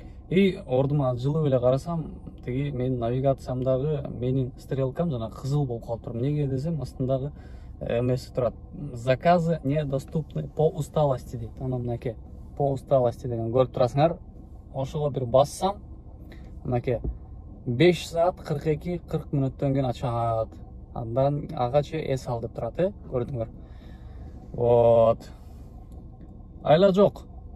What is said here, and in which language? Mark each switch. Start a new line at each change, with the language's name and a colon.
Kyrgyz: И ордума жылып эле карасам, тиги менин навигациямдагы менин стрелкам жана кызыл болуп калыптыр. Эмнеге десем, астындагы эмеси турат.
Russian: Заказы недоступны по усталости дейт.
Kyrgyz: Анан мынакей
Russian: по усталости
Kyrgyz: деген көрүп турасыңар. Ошого бир бассам, мынакей 5 саат 42-40 мүнөттөн кийин ачат. Андан агачы эс ал деп турат, көрдүңөр. Вот. Айла жок.